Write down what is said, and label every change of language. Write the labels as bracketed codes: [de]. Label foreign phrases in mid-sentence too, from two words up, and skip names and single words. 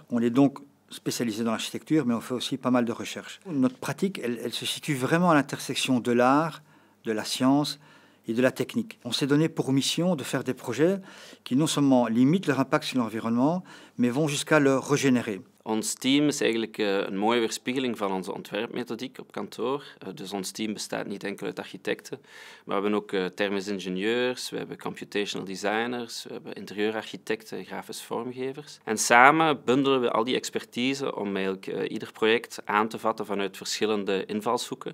[fr] On est donc spécialisé dans l'architecture, mais on fait aussi pas mal de recherches. Notre pratique, elle se situe vraiment à l'intersection de l'art, de la science et de la technique. On s'est donné pour mission de faire des projets qui non seulement limitent leur impact sur l'environnement, mais vont jusqu'à le régénérer. [nl] Ons team is eigenlijk een mooie weerspiegeling van onze ontwerpmethodiek op kantoor. Dus ons team bestaat niet enkel uit architecten, maar we hebben ook thermisch ingenieurs, we hebben [en] computational designers, [nl] we hebben interieurarchitecten, grafisch vormgevers. En samen bundelen we al die expertise om eigenlijk ieder project aan te vatten vanuit verschillende invalshoeken.